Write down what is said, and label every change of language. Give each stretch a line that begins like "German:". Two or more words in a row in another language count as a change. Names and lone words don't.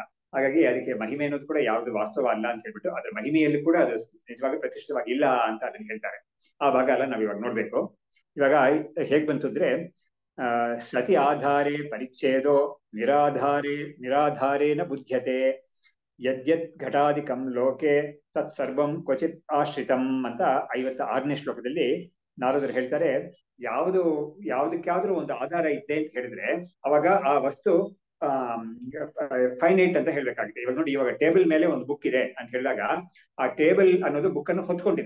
Kannada: ಹಾಗಾಗಿ ಅದಕ್ಕೆ ಮಹಿಮೆ ಅನ್ನೋದು ಕೂಡ ಯಾವ್ದು ವಾಸ್ತವ ಅಲ್ಲ ಅಂತ ಹೇಳ್ಬಿಟ್ಟು ಅದ್ರ ಮಹಿಮೆಯಲ್ಲಿ ಕೂಡ ಅದು ನಿಜವಾಗಿ ಪ್ರತಿಷ್ಠಿತವಾಗಿ ಇಲ್ಲ ಅಂತ ಅದನ್ನ ಹೇಳ್ತಾರೆ. ಆ ಭಾಗ ಎಲ್ಲ ನಾವ್ ಇವಾಗ ನೋಡ್ಬೇಕು. ಇವಾಗ ಹೇಗ್ ಬಂತು ಅಂದ್ರೆ
Sanskrit: ಸತಿ ಆಧಾರೆ ಪರಿಚ್ಛೇದೋ ನಿರಾಧಾರೇನ ಬುಧ್ಯತೆ ಯದ್ಯದ್ ಘಟಾಧಿಕಂ ಲೋಕೆ ತತ್ ಸರ್ವಂ ಕ್ವಚಿತ್ ಆಶ್ರಿತಂ
Kannada: ಅಂತ 56ನೇ ಶ್ಲೋಕದಲ್ಲಿ ನಾರದರು ಹೇಳ್ತಾರೆ. ಯಾವುದಕ್ಕಾದ್ರೂ ಒಂದು ಆಧಾರ ಇದೆ ಅಂತ ಹೇಳಿದ್ರೆ ಅವಾಗ ಆ ವಸ್ತು ಫೈನೈಟ್ ಅಂತ ಹೇಳ್ಬೇಕಾಗಿದೆ. ಇವಾಗ ನೋಡಿ, ಇವಾಗ ಟೇಬಲ್ ಮೇಲೆ ಒಂದು ಬುಕ್ ಇದೆ ಅಂತ ಹೇಳಿದಾಗ ಆ ಟೇಬಲ್ ಅನ್ನೋದು ಬುಕ್ ಅನ್ನು ಹೊತ್ಕೊಂಡಿದೆ.